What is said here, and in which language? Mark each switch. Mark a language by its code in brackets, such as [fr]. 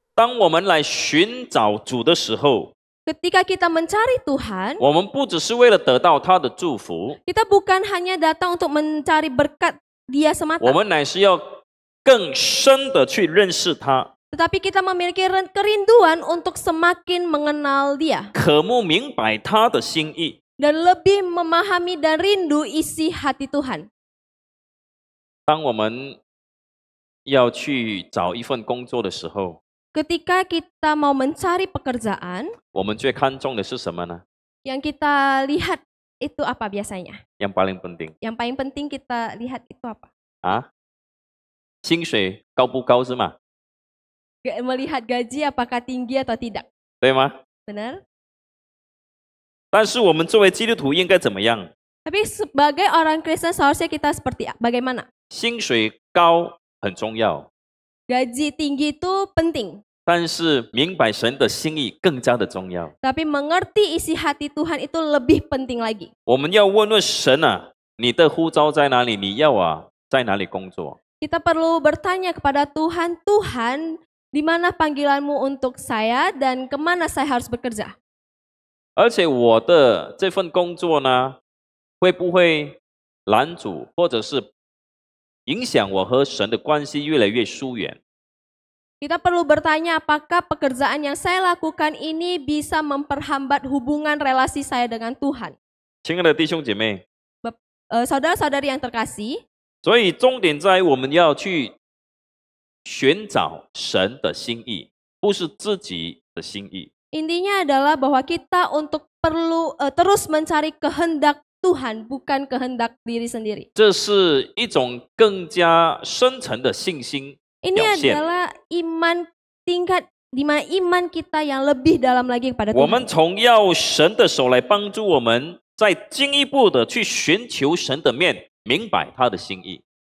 [zh] 当我们来寻找主的时候， [id] Ketika kita mencari Tuhan, [zh] 我们不只是为了得到他的祝福， [id] kita bukan hanya datang untuk mencari berkat Dia [zh] 我 [id] semata. [zh] 们乃是要更深的去认识他， [id] Tetapi kita memiliki kerinduan untuk semakin mengenal Dia. [zh] 渴慕明白他的心意。 [id] Dan lebih memahami dan rindu isi hati Tuhan. [zh] 当我们要去找一份工作的时候， [id] Ketika kita mau mencari pekerjaan, [zh] 我们最看重的是什么呢？ [id] yang kita lihat itu apa biasanya? yang paling penting Yang paling penting kita lihat itu apa? [zh] 啊，薪水高不高是吗？ [id] Melihat gaji apakah tinggi atau tidak. [zh] 对吗？ [id] Benar? [zh] 但是我们作为基督徒应该怎么样？ [id] Tapi sebagai orang Kristen seharusnya kita seperti bagaimana? [zh] 薪水高很重要， [id] Gaji tinggi itu penting. [zh] 但是明白神的心意更加的重要。 [id] Tapi mengerti isi hati Tuhan itu lebih penting lagi. [zh] 我们要问问神啊，你的呼召在哪里？你要在哪里工作？ [id] Kita perlu bertanya kepada Tuhan, Tuhan, di mana panggilanmu untuk saya dan kemana saya harus bekerja? [zh] 而且我的这份工作呢，会不会拦阻或者是影响我和神的关系越来越疏远？ [id] Kita perlu bertanya apakah pekerjaan yang saya lakukan ini bisa memperhambat hubungan relasi saya dengan Tuhan. [zh] 亲爱的弟兄姐妹， [id] Saudara-saudari yang terkasih, [zh] 所以重点在于我们要去寻找神的心意，不是自己的心意。 [id] intinya adalah bahwa kita untuk perlu terus mencari kehendak Tuhan, bukan kehendak diri sendiri. [zh] 这是一种更加深层的信心 [id] Ini [zh] 表现。 [id] adalah iman tingkat di mana iman kita yang lebih dalam lagi kepada [zh] 我 [id] Tuhan. [zh] 们从要神的手来帮助我们，再进一步的去寻求神的面，明白他的心意。